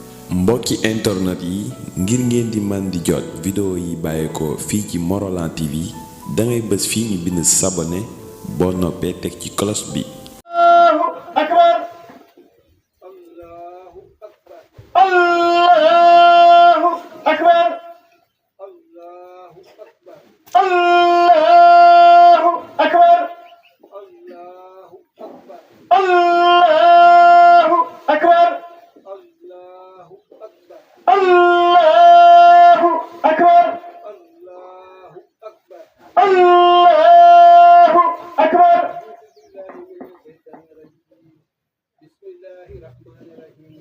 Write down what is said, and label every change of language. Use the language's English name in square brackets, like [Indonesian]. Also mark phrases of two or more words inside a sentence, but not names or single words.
[Wolof] mbokki internet yi ngir ngeen di man di jot vidéo yi bàyyeekoo fii ci Morolan TV dangay bës fii ñu bind s'abonné boo noppee teg ci cloche bi. [Arabic] الله أكبر الله أكبر الله أكبر الله أكبر الله أكبر الله أكبر بسم الله الرحمن الرحيم.